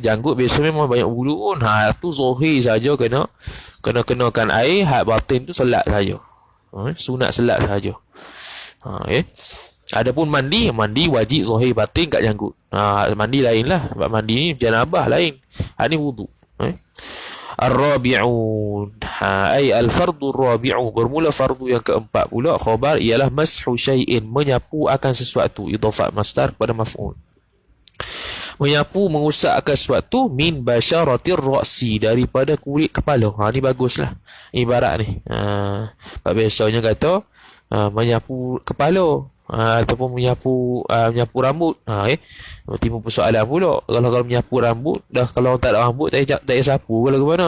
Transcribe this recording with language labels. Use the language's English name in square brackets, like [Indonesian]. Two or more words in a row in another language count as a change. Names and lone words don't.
[Malay] Janggut biasa memang banyak bulu pun, tu zahir saja kenakan air, hak batin tu selat saja, sunat selat saja. Adapun mandi wajib zahir batin kat janggut. Mandi lain lah, sebab mandi ni janabah lain, ni wudu. [Arabic] الرابع أي الفرض الرابع, [Malay] bermula fardu yang keempat pula, khabar ialah [Arabic] مسح شيء, [Malay] menyapu akan sesuatu, idhafat masdar kepada maf'ul. Menyapu, mengusap akan sesuatu, [Arabic] من بشرة الرأس, [Malay] daripada kulit kepala. Ni baguslah ibarat ni. Biasanya kata menyapu kepala, ataupun menyapu rambut. Timbul persoalan pula, kalau menyapu rambut dah, kalau tak ada rambut tak payah sapu ke mana?